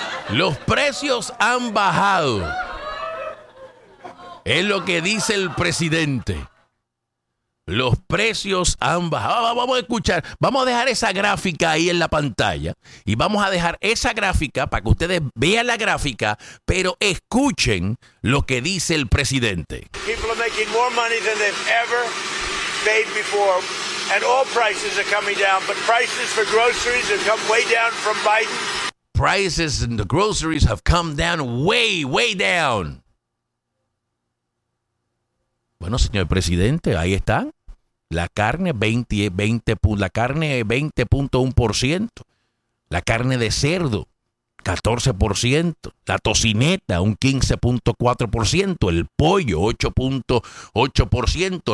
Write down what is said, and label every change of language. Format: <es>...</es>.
<es>Los precios han bajado. Es lo que dice el presidente. Los precios han bajado. Vamos a escuchar. Vamos a dejar esa gráfica ahí en la pantalla. Y vamos a dejar esa gráfica para que ustedes vean la gráfica, pero escuchen lo que dice el presidente.</es> <en>People are making more money than they've ever made before. And all prices are coming down, but prices for groceries have come way down from Biden. Prices and the groceries have come down way, way down.</en> <es>Bueno, señor presidente, ahí están. La carne 20.1%. La carne de cerdo 14%. La tocineta un 15.4%. El pollo 8.8%.</es>